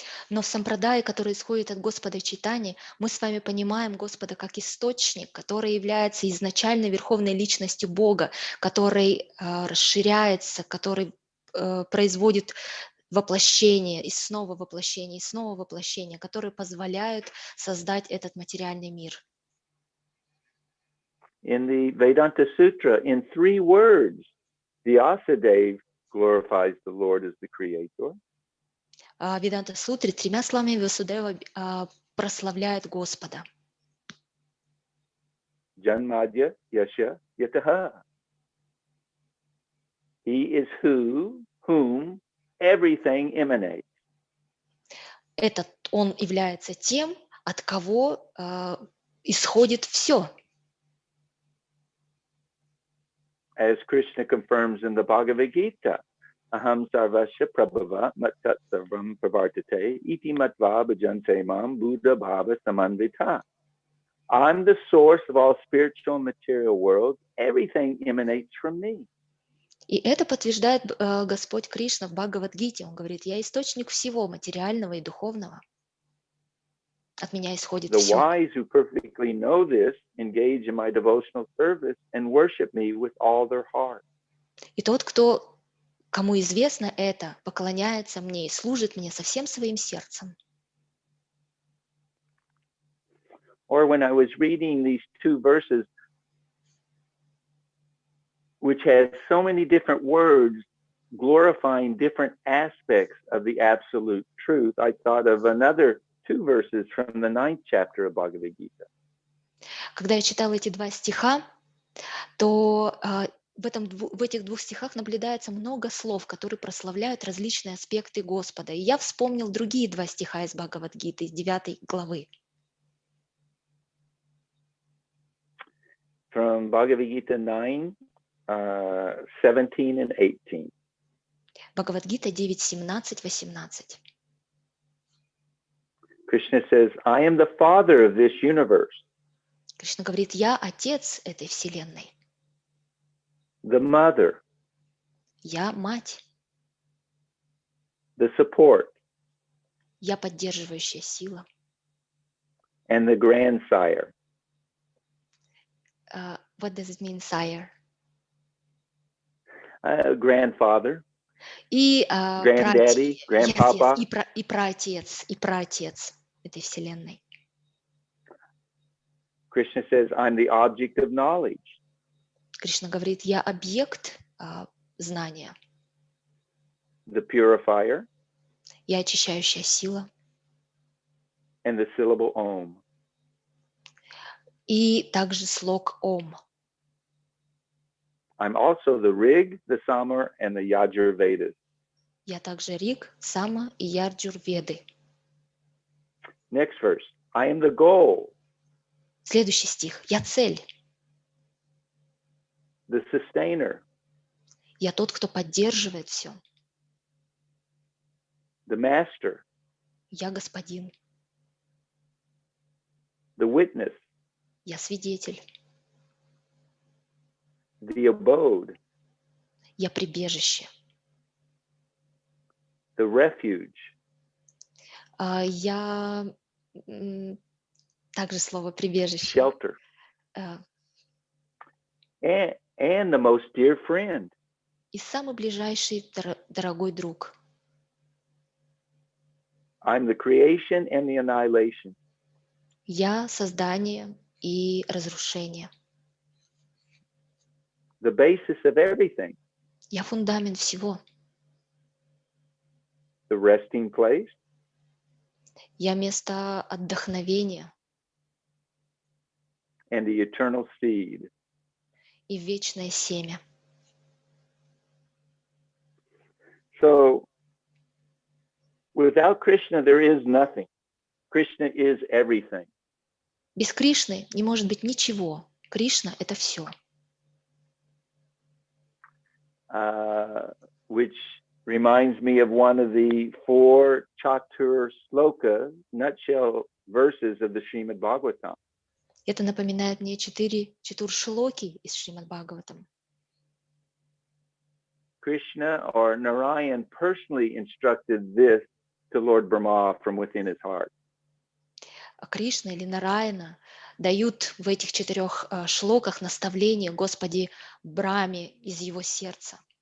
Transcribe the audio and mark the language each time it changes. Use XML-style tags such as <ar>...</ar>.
<ru>Но в сампрадае, который исходит от Господа Чайтаньи, мы с вами понимаем Господа как источник, который является изначальной верховной личностью Бога, который расширяется, который производит воплощение, и снова воплощение, которые позволяют создать этот материальный мир.</ru> <en>In the Vedanta Sutra, in 3 words, Vyasadeva glorifies the Lord as the creator.</en> <ru>В Веданта Сутре 3 словами Васудева прославляет Господа.</ru> <sa>Janmadya Yasha Yataha.</sa> <en>He is whom everything emanates.</en> <ru>Этот он является тем, от кого исходит все.</ru> <en>As Krishna confirms in the Bhagavad Gita,</en> <sa>Aham sarvasya prabhava mattat sarvam pravartate iti matva bhajante mam buddha bhava samanvita.</sa> <en>I'm the source of all spiritual and material worlds. Everything emanates from me.</en> <ru>И это подтверждает Господь Кришна в Бхагавад-гите. Он говорит, я источник всего материального и духовного. От меня исходит</ru> <en>The</en> <ru>все.</ru> <en>wise who perfectly know this engage in my devotional service and worship me with all their heart.</en> <ru>И тот, кому известно это, поклоняется мне и служит мне со всем своим сердцем.</ru> <en>Or when I was reading these 2 verses, which has so many different words glorifying different aspects of the absolute truth, I thought of another 2 verses from the 9th chapter of Bhagavad Gita.</en> <ru>Когда я читала эти 2 стиха, то в этих 2 стихах наблюдается много слов, которые прославляют различные аспекты Господа. И я вспомнил другие 2 стиха из Бхагавад-гиты, из 9 главы.</ru> <en>From Bhagavad Gita 9, 17 and 18.</en> <ru>Бхагавад-гита 9, 17, 18.</ru> <en>Krishna says, I am the father of this universe,</en> <ru>Кришна говорит, я отец этой вселенной,</ru> <en>the mother,</en> <ru>я мать,</ru> <en>the support,</en> <ru>я поддерживающая сила.</ru> <en>and the grandsire. What does it mean, sire? Grandfather,</en> <ru>И</ru> <en>granddaddy, grandpapa.</en> <ru>и праотец этой вселенной.</ru> <en>Krishna says, I'm the object of knowledge,</en> <ru>Кришна говорит, я объект знания,</ru> <en>the purifier,</en> <ru>я очищающая сила.</ru> <en>and the syllable Om.</en> <ru>И также слог Ом.</ru> <en>I'm also the Rig, the Samar, and the Yajur Vedas.</en> <ru>Я также Риг, Сама и Ярджур-веды.</ru> <en>Next verse. I am the goal,</en> <ru>Следующий стих. Я цель.</ru> <en>the sustainer,</en> <ru>Я тот, кто поддерживает все.</ru> <en>the master,</en> <ru>Я господин.</ru> <en>the witness,</en> <ru>Я свидетель.</ru> <en>the abode,</en> <ru>Я прибежище.</ru> <en>the refuge,</en> <ru>Я также слово прибежище.</ru> <en>shelter, and the most dear friend.</en> <ru>и самый ближайший дорогой друг.</ru> <en>I'm the creation and the annihilation.</en> <ru>Я создание и разрушение.</ru> <en>The basis of everything.</en> <ru>Я фундамент всего.</ru> <en>The resting place.</en> <ru>Я место отдохновения</ru> <en>And the eternal seed.</en> <ru>и вечное семя.</ru> <en>So, without Krishna, there is nothing. Krishna is everything.</en> <ru>Без Кришны не может быть ничего. Кришна — это все.</ru> <en>Which reminds me of one of the 4 Chatur Sloka, nutshell verses of the Srimad Bhagavatam.</en> <ru>Это напоминает мне 4 чатуршлоки из Шримад Бхагаватам.</ru> <en>Krishna or Narayan personally instructed this to Lord Brahma from within his heart.</en> <ru>Кришна или Нараяна дают в этих 4 шлоках наставление Господи Брахме из его сердца.</ru>